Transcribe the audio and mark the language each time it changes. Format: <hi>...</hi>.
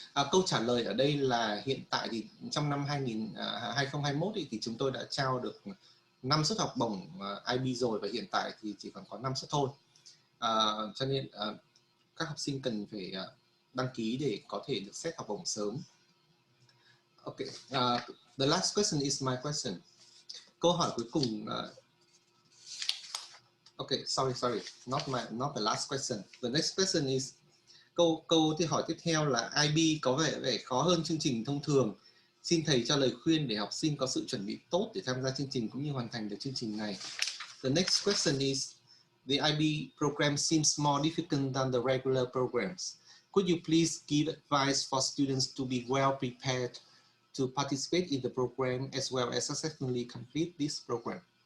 <vi>Câu trả lời ở đây là hiện tại thì trong năm 2021 thì chúng tôi đã trao được 5 suất học bổng IB rồi, và hiện tại thì chỉ còn có 5 suất thôi. Cho nên các học sinh cần phải đăng ký để có thể được xét học bổng sớm.</vi> <en>Okay, the last question is my question.</en> <vi>Câu hỏi cuối cùng.</vi> <en>Okay, sorry, not the last question. The next question is</en> <vi>câu hỏi tiếp theo là IB có vẻ khó hơn chương trình thông thường. Xin thầy cho lời khuyên để học sinh có sự chuẩn bị tốt để tham gia chương trình cũng như hoàn thành được chương trình này.</vi> <en>The next question is, the IB program seems more difficult than the regular programs. Could you please give advice for students to be well prepared to participate in the program as well as successfully complete this program?</en>